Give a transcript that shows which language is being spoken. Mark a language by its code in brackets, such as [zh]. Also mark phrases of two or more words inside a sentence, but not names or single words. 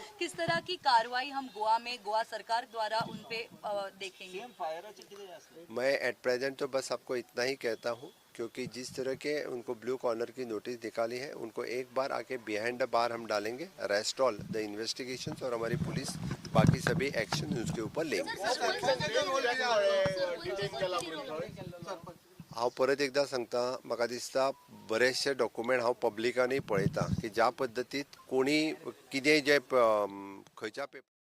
[hi] किस तरह की कार्रवाई हम गोवा सरकार द्वारा उन पे देखेंगे? मैं [en] at present [hi] तो बस आपको इतना ही कहता हूँ क्योंकि जिस तरह के उनको [en] blue corner [hi] की नोटिस निकाली है उनको एक बार आके [en] behind the bar [hi] हम डालेंगे. [en] rest all the investigations [hi] और हमारी पुलिस बाकी सभी एक्शन उसके ऊपर लेंगे. [kok] हांव परत एकदा सांगता, म्हाका दिसता बरेचशे डॉक्युमेंट हांव पब्लिकांनी पळयता की ज्या पद्दतीत कोणी कितें जे खंयच्या